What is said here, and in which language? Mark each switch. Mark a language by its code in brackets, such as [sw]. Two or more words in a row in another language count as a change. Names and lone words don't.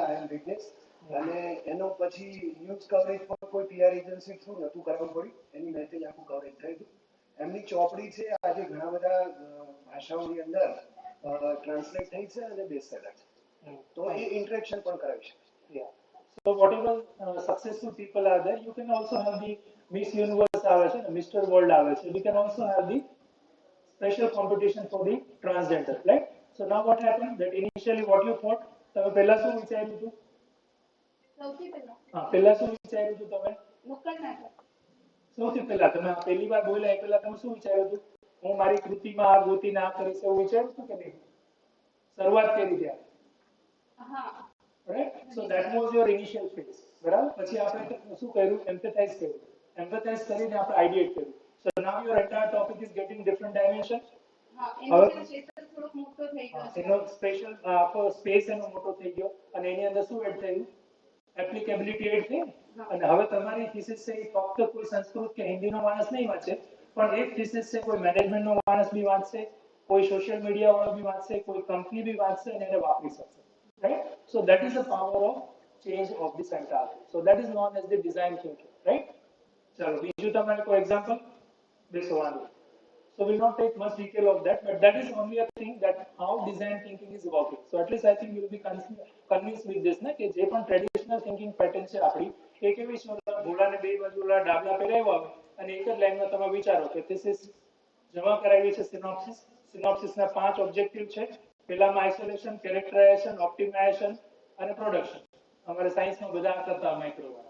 [en] I am witness. [gu] અને એનો પછી [en] news coverage [gu] પણ કોઈ [en] PR agency [gu] થ્રુ નહોતું કરાવવું પડ્યું, એની મેસેજ આખું કવરેજ થયું હતું. એમની ચોપડી છે આજે ઘણા બધા ભાષાઓની અંદર ટ્રાન્સલેટ થઈ છે અને બેસ્ટસેલર છે. તો એ ઇન્ટરેક્શન પણ કરાવી શકે. [en] Yeah. So whatever successful people are there, you can also have the Miss Universe [gu] આવે છે ને, [en] Mr. [gu] World આવે છે. [en] We can also have the special competition for the transgender, right? So now what happened? That initially what you thought, [gu] તમે પહેલા શું વિચાર્યું હતું? સૌથી પહેલા પહેલા શું વિચાર્યું હતું તમે? નુક્કડ નાટક. સૌથી પહેલા તમે પહેલી વાર બોલ્યા એ પહેલા તમે શું વિચાર્યું હતું? હું મારી કૃતિમાં આ ગોતીને આ કરીશ એવું વિચાર્યું હતું કે નહીં? શરૂઆત કરી ત્યારે, હા. [en] right? So that was your initial phase, [gu] બરાબર? પછી આપણે શું કર્યું? એમ્પેથાઇઝ કર્યું. એમ્પેથાઇઝ કરીને આપણે આઈડિએટ કર્યું. [en] So now your entire topic is getting different dimension. [gu] હા, એનો ક્ષેત્ર થોડો મોટો થઈ ગયો છે. એનો સ્પેશિયલ આખો સ્પેસ એનો મોટો થઈ ગયો અને એની અંદર શું એડ થયું? [en] applicability add [gu] થઈ. અને હવે તમારી થીસિસ છે એ ફક્ત કોઈ સંસ્કૃત કે હિન્દીનો માણસ નહીં વાંચે, પણ એક થીસિસ છે કોઈ મેનેજમેન્ટનો માણસ બી વાંચશે, કોઈ [en] social media [gu] વાળો બી વાંચશે, કોઈ કંપની બી વાંચશે અને એને વાપરી શકશે, [en] right? So that is the power of change of this entire thing. So that is known as the design thinking, right? [gu] ચલો બીજું તમારે કોઈ એક્ઝામ્પલ બેસો વાંધો. [en] So we'll not take much detail of that, but that is only a thing that how design thinking is working. So at least I think you will be convinced with this, na, [gu] કે જે પણ [en] traditional thinking pattern [gu] છે આપણી, એક એવી છે ભોળાને બે બાજુ ઓલા ડાબલા પહેરાવ્યા હોય અને એક જ લાઈનમાં તમે વિચારો કે થીસિસ જમા કરાવી છે સિનોપ્સિસ. સિનોપ્સિસના 5 ઓબ્જેક્ટિવ છે. પહેલામાં [en] isolation, characterization, optimization [gu] અને પ્રોડક્શન. અમારે સાયન્સમાં બધા કરતા માઇક્રો વાળા.